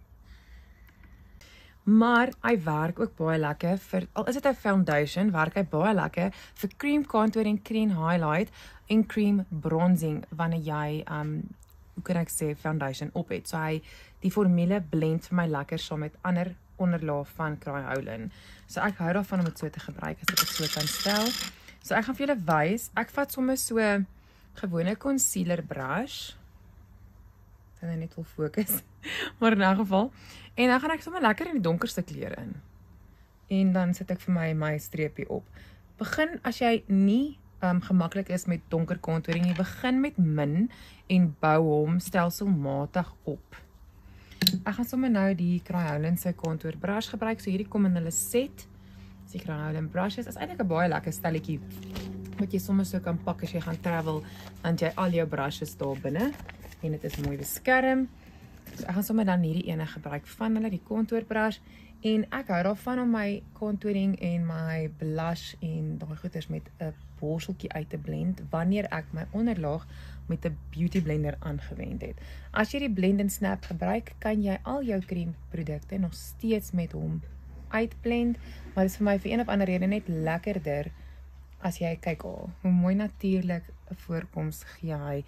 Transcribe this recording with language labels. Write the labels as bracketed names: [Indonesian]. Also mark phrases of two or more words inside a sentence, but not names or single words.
[Afrikaans] Maar hy werk ook baie lekker vir, al is dit 'n foundation, werk hy baie lekker vir [English] cream contour [Afrikaans] en [English] cream highlight [Afrikaans] en [English] cream bronzing [Afrikaans] wanneer jy hoe kan ek sê foundation op het. So hy die formule blend vir my lekker saam met ander onderlaag van Cry-Highland. So ek hou daarvan om dit so te gebruik as ek dit so kan stel. So ek gaan vir julle wys. Ek vat sommer so gewone [English] concealer brush. [Afrikaans] Ek gaan net wil fokus. Maar in 'n geval. En dan gaan ek sommer lekker in die donkerste kleure in. En dan sit ek vir my streepie op. Begin as jy nie gemaklik is met donker contouring, jy begin met min en bou hom stelselmatig op. Ek gaan sommer nou die Cry-Highland se [English] contour brush [Afrikaans] gebruik, so hierdie kom in hulle set. Die Cry-Highland brushes is eintlik 'n baie lekker stelletjie wat jy sommer so kan pak as jy gaan travel, want jy al jou brushes daar binne en dit is mooi beskerm. So ek gaan sommer dan hierdie ene gebruik van hulle, die [English] contour brush, [Afrikaans] en ek hou daarvan om my contouring en my blush en daai goeders met 'n borseltjie uit te blend wanneer ek my onderlaag met 'n [English] beauty blender [Afrikaans] aangewend het. As jy die [English] blend and snap [Afrikaans] gebruik, kan jy al jou creamprodukte nog steeds met hom uitblend, maar dit is vir my vir een of ander rede net lekkerder as jy kyk hoe mooi natuurlik 'n voorkoms gee hy.